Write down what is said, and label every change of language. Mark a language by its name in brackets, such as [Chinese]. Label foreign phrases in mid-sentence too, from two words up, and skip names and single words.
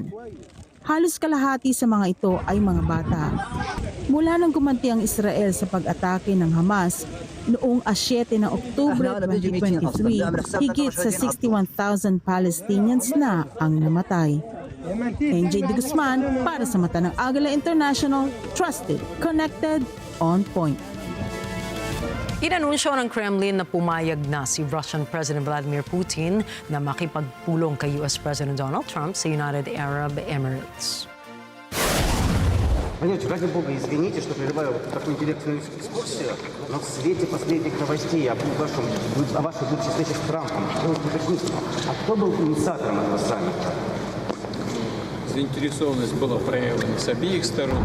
[Filipino] Halos kalahati sa mga ito ay mga bata. Mula nang gumanti ang Israel sa pag-atake ng Hamas noong 7 ng Oktubre 2023, higit sa 61,000 Palestinians na ang namatay. NJ Guzman para sa mata ng Agila International, [English] trusted, connected, on point. [Filipino] Inanunsyo ng Kremlin na pumayag na si [English] Russian President [Filipino] Vladimir Putin na makipagpulong kay [English] US President [Filipino] Donald Trump sa United Arab Emirates. [Russian] Понимаете, ради бога, извините, что прерываю такую интеллектуальную экскурсию, но в свете последних новостей о вашей будущей встрече с Трампом, а кто был инициатором этого саммита? Заинтересованность была проявлена с обеих сторон.